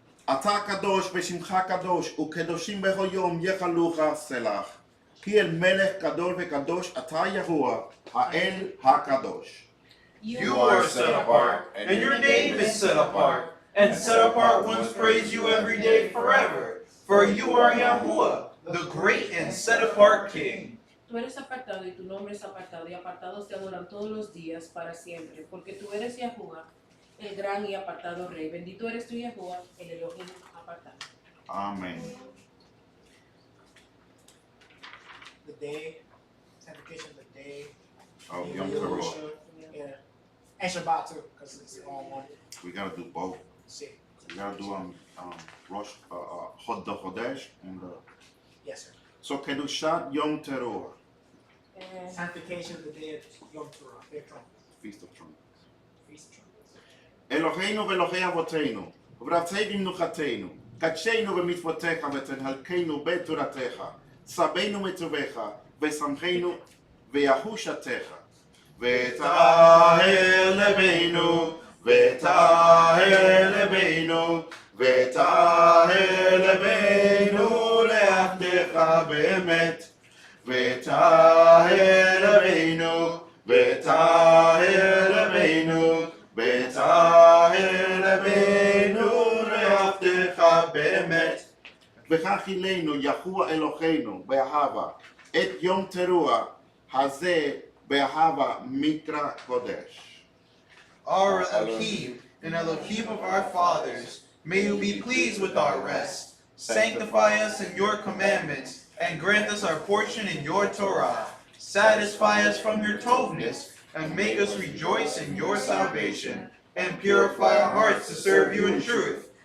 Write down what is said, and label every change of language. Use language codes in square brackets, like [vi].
[he] אתה קדוש ושמך קדוש וקדושים בכל יום יחלוך סלח כי אל מלך גדול וקדוש אתה יהוה האל הקדוש. [en] You are set apart, and your name is set apart, and set apart ones praise you every day forever. For you are Yahuwah, the great and set apart King. [es] Tú eres apartado y tu nombre es apartado y apartados te adoran todos los días para siempre, porque tú eres Yahuwah, el gran y apartado Rey. Bendito eres tú, Yahuwah, el Elohim apartado. Amen. [en] The day, sanctification of the day. Oh, Yom Teruah. Yeah. And Shabbat too, because it's all one. We gotta do both. Shit. We gotta do Rosh Chod Chodesh and Yes, sir. so Kedushat Yom Teruah, Sanctification of the day of Yom Teruah, Fair Trumpets. Feast of Trumpets. Feast of Trumpets. [he] אלוהינו ואלוהי אבותינו, וברצי במנוחתנו, קדשנו במצוותיך ותנהלנו בתורתך, סבנו מצווך, ושמחנו ויחושתך. ותהל לבנו, ותהל לבנו, ותהל לבנו לעבדך באמת. ותהל לבנו, ותהל לבנו, ותהל לבנו לעבדך באמת. וכך הילנו יהוה אלוהינו באהבה, את יום תרועה הזה באהבה מקרא קודש. [en] Our Elohim and Elohim of our fathers, may you be pleased with our rest. Sanctify us in your commandments, and grant us our portion in your Torah. Satisfy us from your tovness, and make us rejoice in your salvation, and purify our hearts to serve you in truth.